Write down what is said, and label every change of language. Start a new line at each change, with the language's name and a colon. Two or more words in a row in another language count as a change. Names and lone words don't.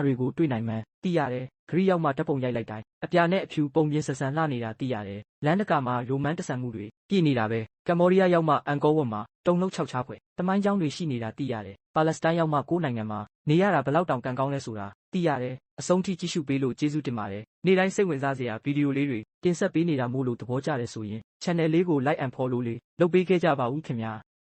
Burmese: တွေကိုတွေ့နိုင်မှန်းသိရတယ်ဂရိရောက်မှတပ်ပုံရိုက်လိုက်တိုင်းအပြာနဲ့အဖြူပုံပြင်ဆဆန်လှနေတာသိရတယ်လမ်းတကာမှာရိုမန်တဆန်မှုတွေပြည့်နေတာပဲကမ္ဘောဒီးယားရောက်မှအန်ကောဝတ်မှာတုံလုံး6ချားဖွယ်တမိုင်းကျောင်းတွေရှိနေတာသိရတယ်ပါလက်စတိုင်းရောက်မှကိုးနိုင်ငံမှာနေရတာဘလောက်တောင်ကံကောင်းလဲဆိုတာသိရတယ်အဆုံးထိကြည့်ရှုပေးလို့ကျေးဇူးတင်ပါတယ်နေ့တိုင်းစိတ်ဝင်စားစရာဗီဒီယိုလေးတွေတင်ဆက်ပေးနေတာမို့လို့သဘောကျတယ်ဆိုရင် channel လေးကို
English: like and follow
Burmese: လေးလုပ်ပေးခဲ့ကြပါဦးခင်ဗျာ